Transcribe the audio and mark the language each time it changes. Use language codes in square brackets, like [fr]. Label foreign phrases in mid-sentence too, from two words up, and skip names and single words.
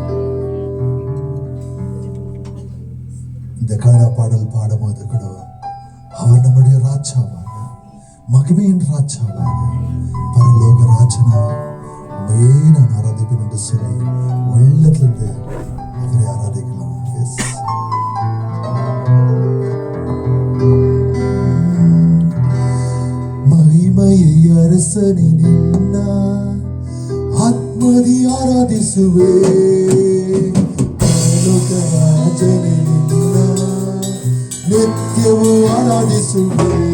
[ta] இந்த காணா பாடல் பாடும்போது கூட அவர் நம்முடைய ராஜாவாக, மகிமையின் ராஜாவாக, பரலோக ராஜனாக உமையே நான் ஆராதிப்பேன் என்று சொல்லி உள்ளத்திலிருந்து அவரை ஆராதிக்கலாம். எஸ், [kn] ಮಹಿಮೆಯ ಅರಸನೆ ನಿನ್ನ ಆತ್ಮದಿ ಆರಾಧಿಸುವೆ. ರಾಜನೇ ನಿನ್ನ ನಿತ್ಯವೂ ಆರಾಧಿಸುವೆ.